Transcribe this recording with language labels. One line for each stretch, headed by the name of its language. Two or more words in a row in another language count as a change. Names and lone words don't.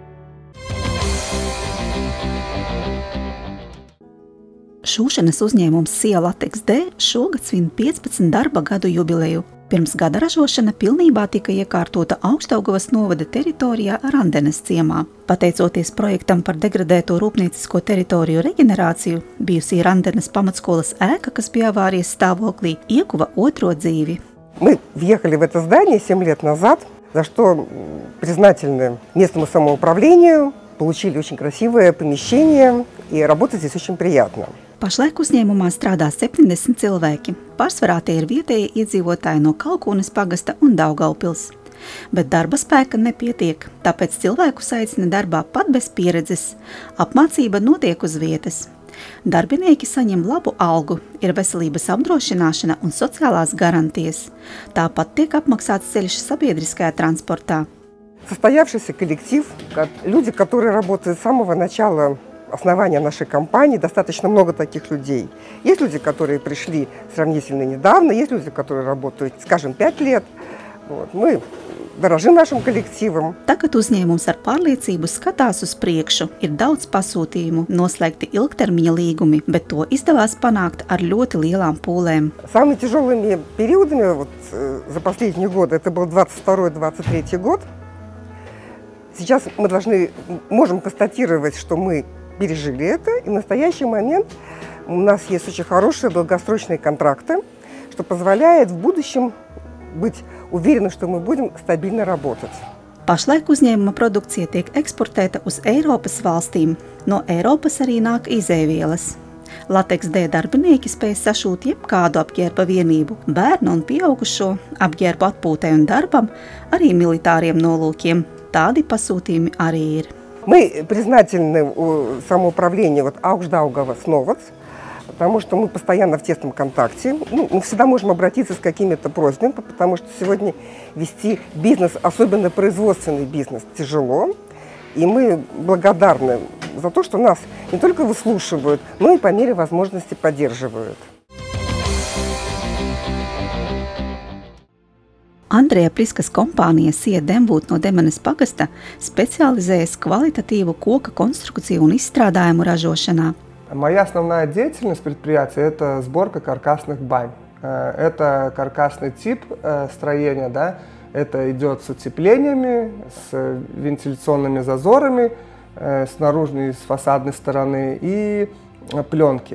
Latvian: Šūšanas uzņēmums Sija Latex D šogad svin 15 darba gadu jubileju. Pirms gada ražošana pilnībā tika iekārtota Augšdaugavas novada teritorijā Randenes ciemā. Pateicoties projektam par degradēto rūpniecisko teritoriju reģenerāciju, bijusī Randenes pamatskolas ēka, kas bija avārijas stāvoklī, ieguva otro dzīvi.
Russian: Мы въехали в это здание 7 лет назад, за что признательны местному самоуправлению, получили очень красивое помещение, и работать здесь очень приятно.
Latvian: Pašlaik uzņēmumā strādā 70 cilvēki. Pārsvarā tie ir vietējie iedzīvotāji no Kalkūnes pagasta un Daugavpils. Bet darba spēka nepietiek, tāpēc cilvēkus aicina darbā pat bez pieredzes. Apmācība notiek uz vietas. Darbinieki saņem labu algu, ir veselības apdrošināšana un sociālās garantijas. Tāpat tiek apmaksāts ceļš sabiedriskajā transportā.
Russian: Состоявшийся коллектив, люди, которые работают с самого начала основания нашей компании, достаточно много таких людей. Есть люди, которые пришли сравнительно недавно, есть люди, которые работают, скажем, 5 лет. Мы дорожим нашим коллективом.
Latvian: Tagad uzņēmums ar pārliecību skatās uz priekšu. Ir daudz pasūtījumu, noslēgti ilgtermiņa līgumi, bet to izdevās panākt ar ļoti lielām pūlēm.
Russian: Самыми тяжелыми периодами за последние годы, это был 22-23 год. Сейчас мы можем констатировать, что мы пережили это, и в настоящий момент у нас есть очень хорошие долгосрочные контракты, что позволяет в будущем быть уверенным, что мы будем стабильно работать.
Latvian: Pašlaik uzņēmuma produkcija tiek eksportēta uz Eiropas valstīm. No Eiropas arī nāk izēvielas. Latex D darbinieki spēj sašūt jebkādu apģērba vienību, bērnu un pieaugušo, apģērbu atpūtē un darbam, arī militāriem nolūkiem. Tādi pasūtījumi arī ir.
Russian: Мы признательны самоуправлению Augšdaugavas novads, потому что мы постоянно в тесном контакте. Мы всегда можем обратиться с какими-то просьбами, потому что сегодня вести бизнес, особенно производственный бизнес, тяжело. И мы благодарны за то, что нас не только выслушивают, но и по мере возможности поддерживают.
Latvian: Andreja Priskas kompānija Sija Demvūt no Demenes pagasta specializējas kvalitatīvu koka konstrukciju un izstrādājumu ražošanā.
Russian: Моя основная деятельность предприятия – это сборка каркасных бань. Это каркасный тип строения, да? Это идет с утеплениями, с вентиляционными зазорами, с наружной и с фасадной стороны и пленки.